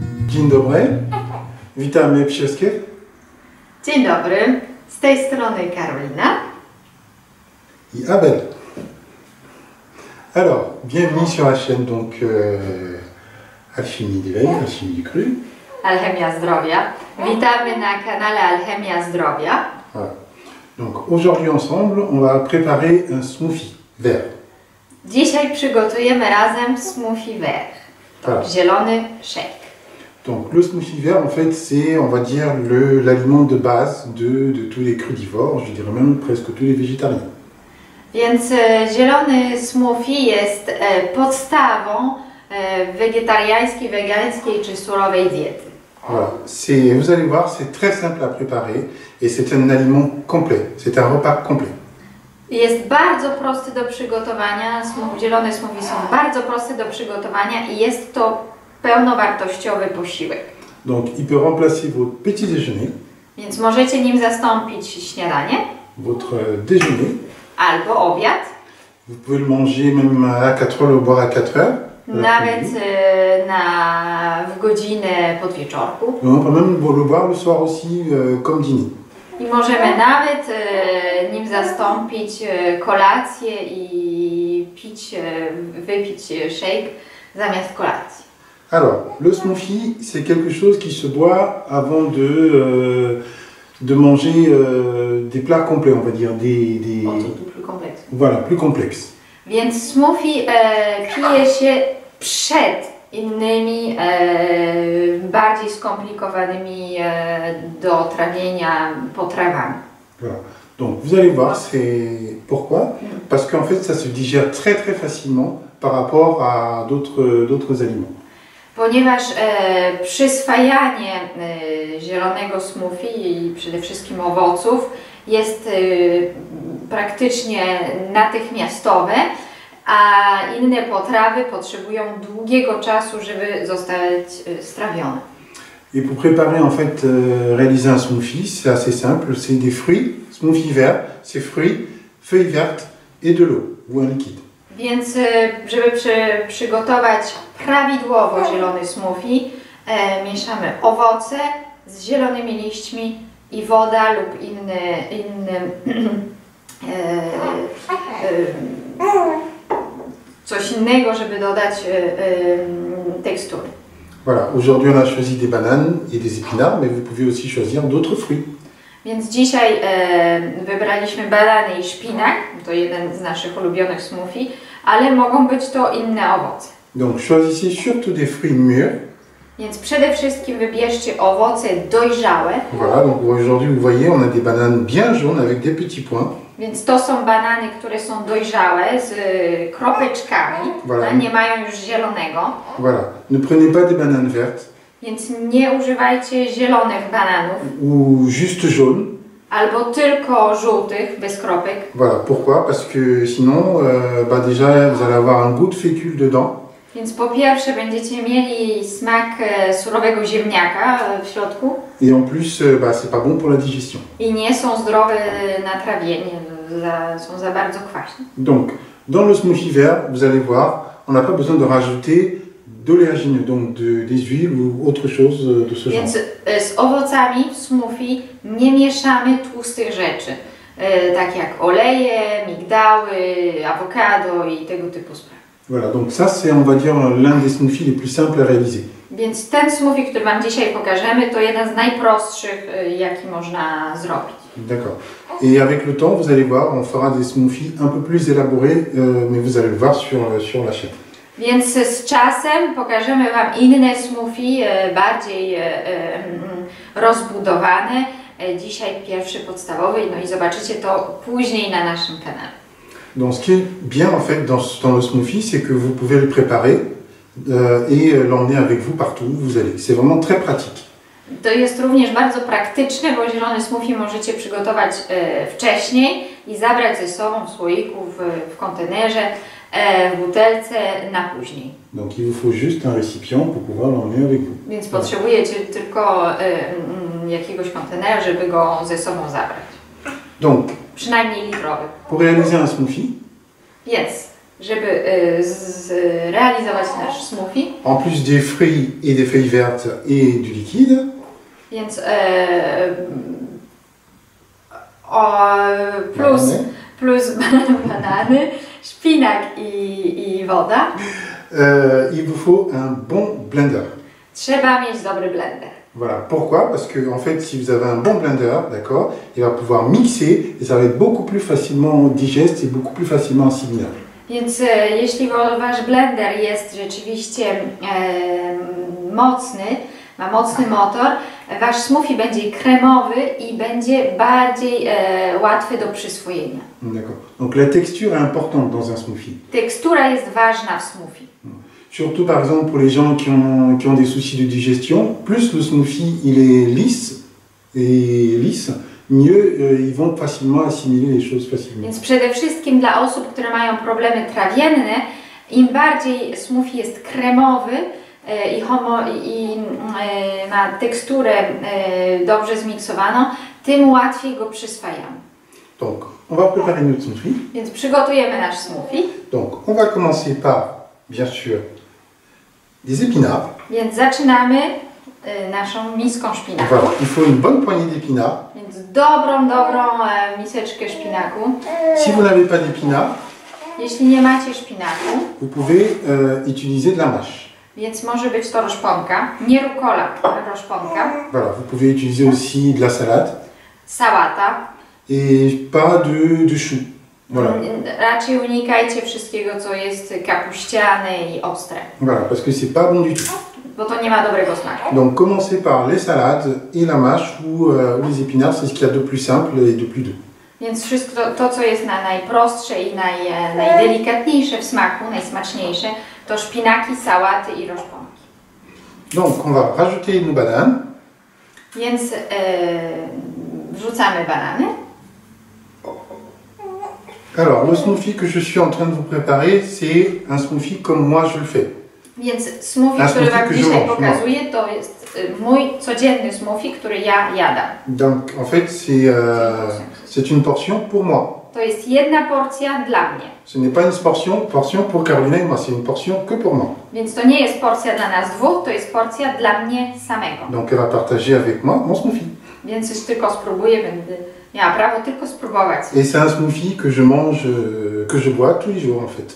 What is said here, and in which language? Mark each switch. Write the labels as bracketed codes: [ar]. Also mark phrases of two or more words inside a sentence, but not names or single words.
[pl] Dzień dobry, witamy wszystkich. Dzień dobry, z tej strony Karolina [fr] et Abel. Alors, bienvenue sur la chaîne donc Alchimie d'éveil, Alchimie du Cru. [pl] Alchemia Zdrowia. Witamy na kanale Alchemia Zdrowia. [fr] Voilà. Donc aujourd'hui ensemble, on va préparer un smoothie vert. [pl] Dzisiaj przygotujemy razem [fr] smoothie vert, Voilà. [pl] zielony shake. [fr] Donc le smoothie vert, en fait, c'est, on va dire, l'aliment de base de tous les crudivores, je dirais même presque tous les végétariens. [pl] Więc zielony smoothie jest podstawą wegetariańskiej, wegańskiej czy surowej diety. [fr] Voilà. Vous allez voir, c'est très simple à préparer et c'est un aliment complet, c'est un repas complet. [pl] Jest bardzo prosty do przygotowania, zielone smoothie są bardzo proste do przygotowania i jest to pełnowartościowy posiłek. [fr] Donc il peut remplacer votre petit déjeuner, [pl] Więc możecie nim zastąpić śniadanie [fr] votre déjeuner. [pl] albo obiad. [fr] Vous pouvez le manger même à 4 heures, le boire à 4 heures. [pl] Nawet w godzinę podwieczorku. [fr] On peut même le boire le soir aussi comme dîner. [pl] I możemy nawet nim zastąpić kolację i wypić shake zamiast kolacji. [fr] Alors, le smoothie, c'est quelque chose qui se boit avant de manger des plats complets, on va dire, voilà, plus complexes. [pl] Więc smoothie pije się przed innymi bardziej skomplikowanymi do trawienia potrawami. [fr] Voilà. Donc vous allez voir, c'est pourquoi? Parce qu'en fait, ça se digère très très facilement par rapport à d'autres aliments. [pl] Ponieważ przyswajanie zielonego smoothie i przede wszystkim owoców jest praktycznie natychmiastowe, a inne potrawy potrzebują długiego czasu, żeby zostać strawione. [fr] Et pour préparer, en fait, réaliser un smoothie, c'est assez simple, c'est des fruits, smoothie vert, c'est fruits, feuilles vertes et de l'eau, ou un liquide. [pl] Więc żeby przygotować prawidłowo zielony smoothie, mieszamy owoce z zielonymi liśćmi i woda lub coś innego, żeby dodać tekstury. [fr] Voilà, aujourd'hui on a choisi des bananes et des épinards, mais vous pouvez aussi choisir d'autres fruits. [pl] Więc dzisiaj wybraliśmy banany i szpinak, to jeden z naszych ulubionych smoothie, ale mogą być to inne owoce. [fr] Donc choisissez surtout des fruits mûrs. [pl] Więc przede wszystkim wybierzcie owoce dojrzałe. [fr] Voilà, donc aujourd'hui vous voyez on a des bananes bien jaunes avec des petits points. [pl] Więc to są banany, które są dojrzałe z kropeczkami, [fr] Voilà. [pl] Nie mają już zielonego. [fr] Voilà, ne prenez pas des bananes vertes. [pl] Więc nie używajcie zielonych bananów. [fr] Ou juste jaunes. [pl] Albo tylko żółtych, bez kropek. [fr] Voilà, pourquoi? Parce que sinon, déjà vous allez avoir un goût de fécule dedans. [pl] Więc po pierwsze będziecie mieli smak surowego ziemniaka w środku. [fr] Et en plus, c'est pas bon pour la digestion. [pl] I nie są zdrowe na trawienie, są za bardzo kwaśne. [fr] Donc, dans le smoothie vert, vous allez voir, on n'a pas besoin de rajouter d'oléagineux, donc des huiles ou autre chose de ce genre. [pl] Więc z owocami w smoothie nie mieszamy tłustych rzeczy, tak jak oleje, migdały, awokado i tego typu sprawy. [fr] Voilà, donc ça c'est, on va dire, l'un des smoothies les plus simples à réaliser. [pl] Więc ten smoothie, który Wam dzisiaj pokażemy, to jeden z najprostszych, jaki można zrobić. [fr] D'accord. Et avec le temps, vous allez voir, on fera des smoothies un peu plus élaborés, mais vous allez le voir sur la chaîne. [pl] Więc z czasem pokażemy Wam inne smoothie, bardziej rozbudowane. Dzisiaj pierwszy podstawowy, no i zobaczycie to później na naszym kanale. [fr] Donc ce qui est bien en fait dans le smoothie, c'est que vous pouvez le préparer et l'emmener avec vous partout où vous allez. C'est vraiment très pratique. [pl] To jest również bardzo praktyczne, bo zielony smoothie możecie przygotować wcześniej i zabrać ze sobą w słoiku, w kontenerze, w butelce na później. [fr] Donc il vous faut juste un récipient pour pouvoir l'emmener avec vous. [pl] Więc potrzebujecie tylko jakiegoś kontenera, żeby go ze sobą zabrać. [fr] Donc, [pl] przynajmniej litrowy. [fr] pour réaliser un smoothie, [pl] Więc żeby zrealizować nasz smoothie. [fr] En plus des fruits et des feuilles vertes et du liquide. [pl] Więc plus banany, szpinak i woda. [fr] Il vous faut un bon blender. [pl] Trzeba mieć dobry blender. [fr] Voilà, pourquoi? Parce que en fait, si vous avez un bon blender, d'accord, il va pouvoir mixer et ça va être beaucoup plus facilement digeste et beaucoup plus facilement assimilable. [pl] Więc jeśli wasz blender jest rzeczywiście mocny, ma mocny motor, wasz smoothie będzie kremowy i będzie bardziej łatwy do przyswojenia. [fr] D'accord. Donc la texture est importante dans un smoothie. [pl] Tekstura jest ważna w smoothie. [fr] Surtout par exemple pour les gens qui ont des soucis de digestion, plus le smoothie il est lisse, mieux ils vont facilement assimiler les choses facilement. [pl] Więc przede wszystkim dla osób, które mają problemy trawienne, im bardziej smoothie jest kremowy i ma teksturę dobrze zmiksowaną, tym łatwiej go przyswajamy. [fr] Donc on va préparer notre smoothie. [pl] Więc przygotujemy nasz smoothie. [fr] Donc on va commencer par, bien sûr, des épinards. [pl] Więc zaczynamy naszą miską szpinaku. [fr] Voilà, il faut une bonne poignée d'épinards. [pl] Więc dobrą miseczkę szpinaku. [fr] Si vous n'avez pas d'épinards, [pl] jeśli nie macie szpinaku, [fr] vous pouvez utiliser de la mâche. [pl] Więc może być to roszponka, nie rukola, ale roszponka. [fr] Voilà, vous pouvez utiliser aussi de la salade. [pl] Sałata. [fr] Et pas de chou. Voilà. [pl] Raczej unikajcie wszystkiego, co jest kapuściane i ostre. [fr] Voilà, parce que c'est pas bon du tout. [pl] Bo to nie ma dobrego smaku. [fr] Donc commencez par les salades et la mâche ou les épinards, c'est ce qu'il y a de plus simple et de plus doux. [pl] Więc wszystko to, co jest najprostsze i najdelikatniejsze w smaku, najsmaczniejsze, to szpinaki, sałaty i roszponki. [fr] Donc on va rajouter nos bananes. [pl] Więc wrzucamy banany. [fr] Alors le smoothie que je suis en train de vous préparer, c'est un smoothie comme moi je le fais. [pl] Więc smoothie, który Wam dzisiaj pokazuję, to jest mój codzienny smoothie, który ja jadam. [fr] Donc en fait c'est une portion pour moi. [pl] To jest jedna porcja dla mnie. [fr] Ce n'est pas une portion pour Carolina et moi, c'est une portion que pour moi. [pl] Więc to nie jest porcja dla nas dwóch, to jest porcja dla mnie samego. [fr] Donc elle va partager avec moi mon smoothie. [pl] Więc już tylko spróbuję, będę miała prawo tylko spróbować. [fr] Et c'est un smoothie que je mange, que je bois tous les jours en fait.